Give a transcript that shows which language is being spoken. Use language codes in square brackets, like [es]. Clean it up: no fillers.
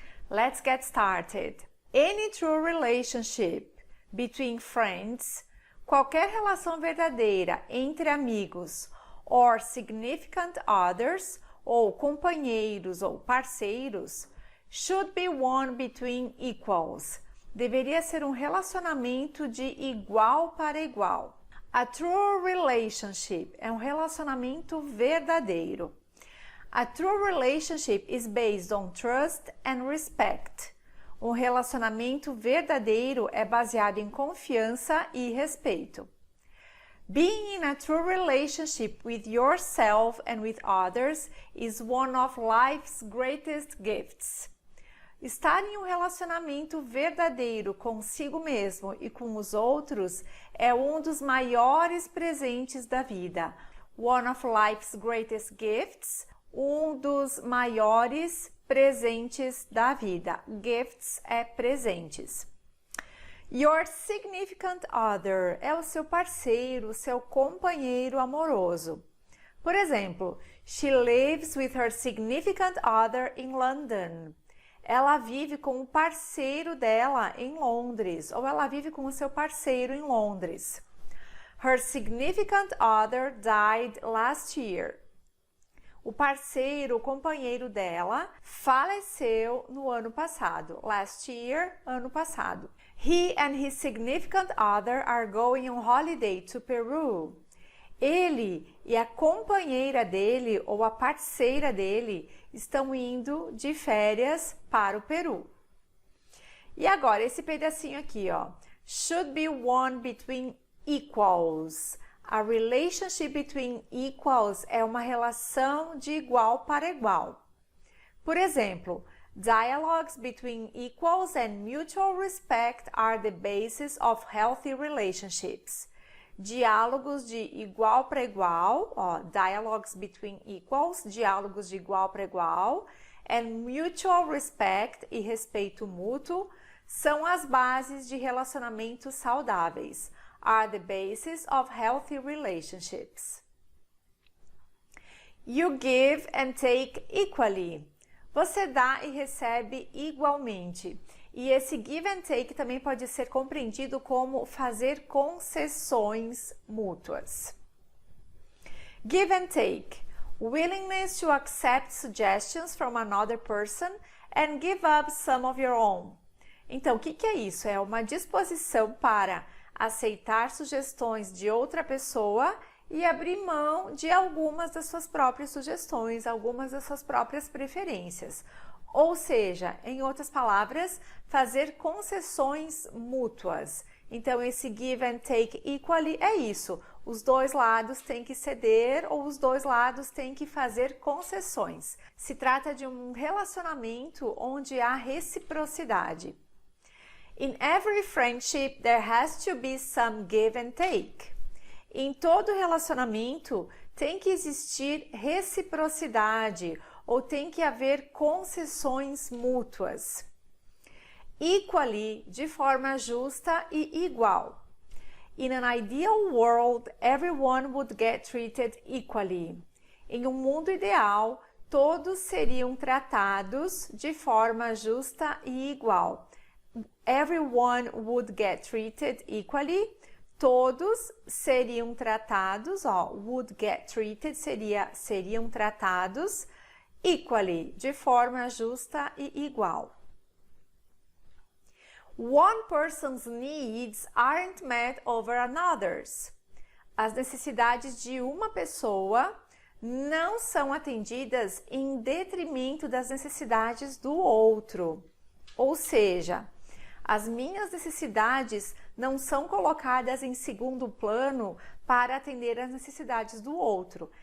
[en] Let's get started. Any true relationship between friends, [pt] qualquer relação verdadeira entre amigos, [en] or significant others, [pt] ou companheiros ou parceiros, [en] should be one between equals. [pt] Deveria ser um relacionamento de igual para igual. [en] A true relationship [pt] é um relacionamento verdadeiro. [en] A true relationship is based on trust and respect. [pt] Um relacionamento verdadeiro é baseado em confiança e respeito. [en] Being in a true relationship with yourself and with others is one of life's greatest gifts. [pt] Estar em um relacionamento verdadeiro consigo mesmo e com os outros é um dos maiores presentes da vida. [en] One of life's greatest gifts, [pt] um dos maiores presentes da vida. Gifts é presentes. [en] Your significant other [pt] é o seu parceiro, o seu companheiro amoroso. Por exemplo, [en] she lives with her significant other in London. [pt] Ela vive com o parceiro dela em Londres, ou ela vive com o seu parceiro em Londres. [en] Her significant other died last year. [pt] O parceiro, o companheiro dela, faleceu no ano passado. [en] Last year, [pt] ano passado. [en] He and his significant other are going on holiday to Peru. [pt] Ele e a companheira dele ou a parceira dele estão indo de férias para o Peru. E agora, esse pedacinho aqui, ó. [en] Should be one between equals. A relationship between equals [pt] é uma relação de igual para igual. Por exemplo, [en] dialogues between equals and mutual respect are the basis of healthy relationships. [pt] Diálogos de igual para igual, ó, [en] dialogues between equals, [pt] diálogos de igual para igual, [en] and mutual respect [pt] e respeito mútuo são as bases de relacionamentos saudáveis. [en] Are the basis of healthy relationships. You give and take equally. [pt] Você dá e recebe igualmente. E esse [en] give and take [pt] também pode ser compreendido como fazer concessões mútuas. [en] Give and take. Willingness to accept suggestions from another person and give up some of your own. [pt] Então, o que é isso? É uma disposição para aceitar sugestões de outra pessoa e abrir mão de algumas das suas próprias sugestões, algumas das suas próprias preferências. Ou seja, em outras palavras, fazer concessões mútuas. Então, esse [en] give and take equally [pt] é isso. Os dois lados têm que ceder ou os dois lados têm que fazer concessões. Se trata de um relacionamento onde há reciprocidade. [en] In every friendship, there has to be some give and take. [pt] Em todo relacionamento, tem que existir reciprocidade ou tem que haver concessões mútuas. Equally, de forma justa e igual. [en] In an ideal world, everyone would get treated equally. [pt] Em um mundo ideal, todos seriam tratados de forma justa e igual. [en] everyone would get treated equally. [pt] Todos seriam tratados, ó, [en] would get treated [pt] seriam tratados equally, de forma justa e igual. [en] One person's needs aren't met over another's. [pt] As necessidades de uma pessoa não são atendidas em detrimento das necessidades do outro. Ou seja, as minhas necessidades não são colocadas em segundo plano para atender às necessidades do outro.